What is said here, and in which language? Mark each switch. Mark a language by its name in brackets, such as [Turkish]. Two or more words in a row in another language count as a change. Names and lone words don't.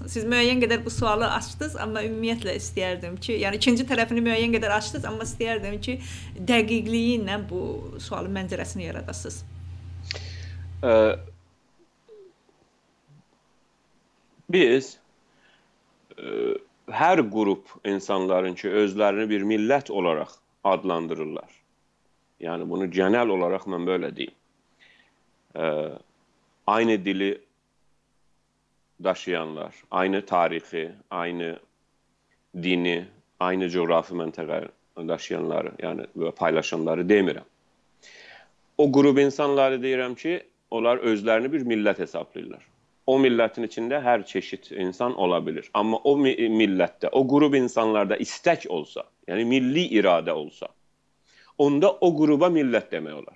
[Azerbaijani] Siz müəyyən qədər bu sualı açdınız, amma ümumiyyətlə istəyərdim ki, yəni ikinci tərəfini müəyyən qədər açdınız, amma istəyərdim ki, dəqiqliyi ilə bu sualın məncərəsini yaradasınız. Biz hər qrup insanların ki, özlərini bir millət olaraq adlandırırlar. Yəni bunu [Turkish] genel olarak [Azerbaijani] mən böyle deyim. Aynı dili daşıyanlar, aynı tarixi, aynı dini, aynı coğrafi məntəqə daşıyanları, yəni paylaşanları demirəm. O qrup insanları deyirəm ki, onlar özlərini bir millət hesablayırlar. o millətin içində hər çeşid insan ola bilir. Amma o millətdə, o qrup insanlarda istək olsa, yəni milli iradə olsa, onda o qruba millət demək olar.